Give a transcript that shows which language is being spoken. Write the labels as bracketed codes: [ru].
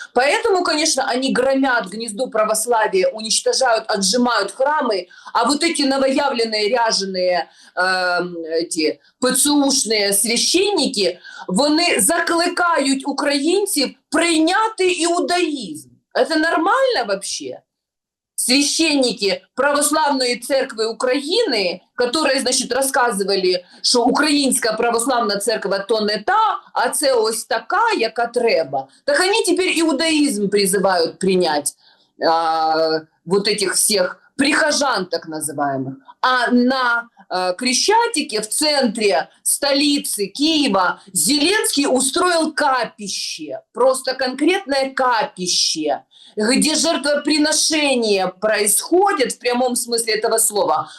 [ru] Поэтому, конечно, они громят гнездо православия, уничтожают, отжимают храмы, а вот эти новоявленные ряженые эти ПЦУшные священники, [uk] вони закликають українців прийняти іудаїзм. [ru] Это нормально вообще? [uk] Священники Православної церкви України, [ru] которые, значит, рассказывали, [uk] що Українська Православна церква то не та, а це ось така, яка треба. [ru] Так они теперь иудаизм призывают принять вот этих всех прихожан, так называемых. А на Крещатике, в центре столицы Киева, Зеленский устроил капище, просто конкретное капище, где жертвоприношения происходят в прямом смысле этого слова.